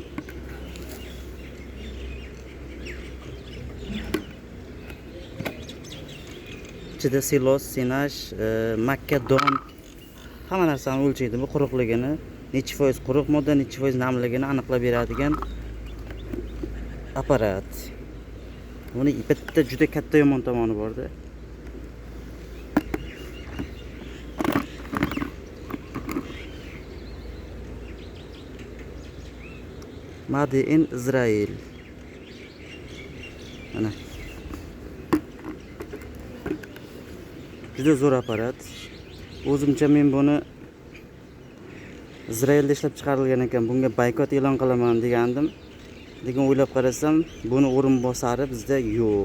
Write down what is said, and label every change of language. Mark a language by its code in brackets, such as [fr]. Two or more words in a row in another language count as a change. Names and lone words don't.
[uz] Ichida silos, sinash, makka don hamma narsani o'lchaydi. Bu quruqligini, necha foiz quruq modda, necha foiz namligini aniqlab beradigan apparat. Buni bitta juda katta yomon tomoni bor-da. [en] Made in Israel. [uz] Mana. Juda zo'r apparat. O'zimcha men buni Izraelda ishlab chiqarilgan ekan, bunga boykot e'lon qilaman degandim. Lekin o'ylab qarasam, buni o'rin bosari bizda yo'q.